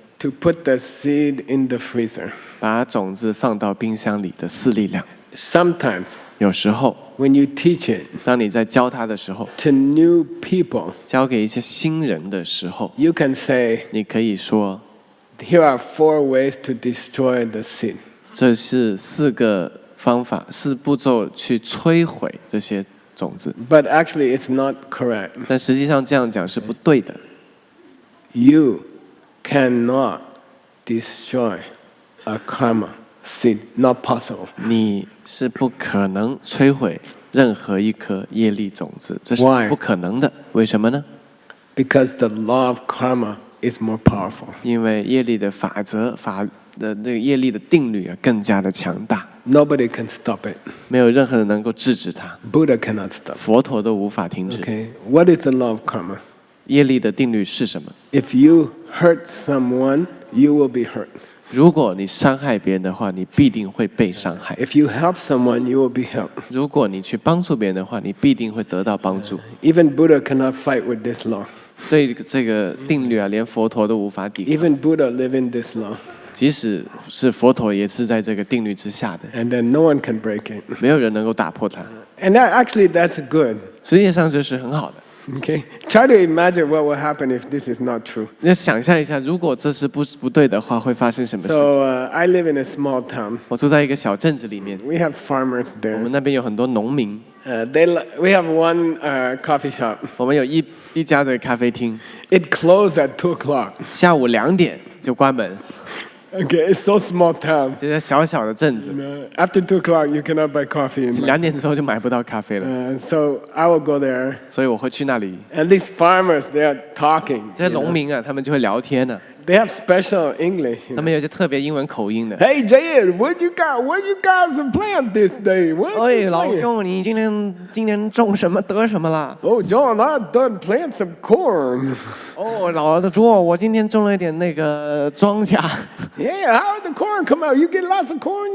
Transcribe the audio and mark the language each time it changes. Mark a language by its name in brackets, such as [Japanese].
[English] to put the seed in the freezer. [Chinese] 把种子放到冰箱里的4力量。 [English] Sometimes [Chinese] 有时候， [English] when you teach it [Chinese] 当你在教他的时候， [English] to new people, [Chinese] 教给一些新人的时候， [English] you can say, [Chinese] 你可以说， [English] here are 4 ways to destroy the seed. [Chinese] 这是4个方法、4步骤去摧毁这些种子。 [English] But actually, it's not correct. [Chinese] 但实际上这样讲是不对的。 [English] You cannot destroy a karma seed. Not possible. [Chinese] 你是不可能摧毁任何一颗业力种子，这是 [English] Why? [Chinese] 不可能的。为什么呢？ [English] Because the law of karma is more powerful. [Chinese] 因为业力的法则的那个业力的定律啊更加的强大， [English] Nobody can stop it. [Chinese] 没有任何人能够制止它， [English] Buddha cannot stop. [Chinese] 佛陀都无法停止。 [English] Okay. What is the law of karma? [Chinese] 业力的定律是什么？ [English] If you hurt someone, you will be hurt. [Chinese] 如果你伤害别人的话，你必定会被伤害； [English] If you help someone, you will be helped. [Chinese] 如果你去帮助别人的话，你必定会得到帮助。 [English] Even Buddha cannot fight with this law. [Chinese] 对这个定律啊，连佛陀都无法抵抗。 [English] Even Buddha live in this law. [Chinese] 即使是佛陀，也是在这个定律之下的， [English] And then no one can break it. [Chinese] 没有人能够打破它。 [English] And that's good. [Chinese] 实际上这是很好的。 [English] Okay? Try to imagine what will happen if this is not true. [Chinese] 你要想象一下，如果这是不对的话，会发生什么事情？ [English] So I live in a small town. [Chinese] 我住在一个小镇子里面， [English] We have farmers [Chinese] 我们 [English] there. [Chinese] 那边有很多农民， [English] We have one coffee shop. [Chinese] 我们有一家的咖啡厅， [English] It closed at 2 o'clock. [Chinese] 下午2点就关门。 [English] Okay, it's so small town. [Chinese] 这些小小的镇子， [English] After 2 o'clock, you cannot buy coffee. [Chinese] 2点之后就买不到咖啡了， [English] So I will go there. [Chinese] 所以我会去那里。 [English] And these farmers, they are talking. [Chinese] 这些农民啊，他们就会聊天呢、 [English] They have special English. [Chinese] 他们有一些特别英文口音的。 [English] Hey, Jayed, what you guys plant this day? What [Chinese] 哎， [English] you [Chinese] 老 [English] plant? [Chinese] 兄，你今年种什么得什么啦？ [English] Oh, John, I done plant some corn. [Chinese] 哦，老的猪，我今天种了一点那个庄稼。 [English] Yeah, how did the corn come out? You get lots of corn?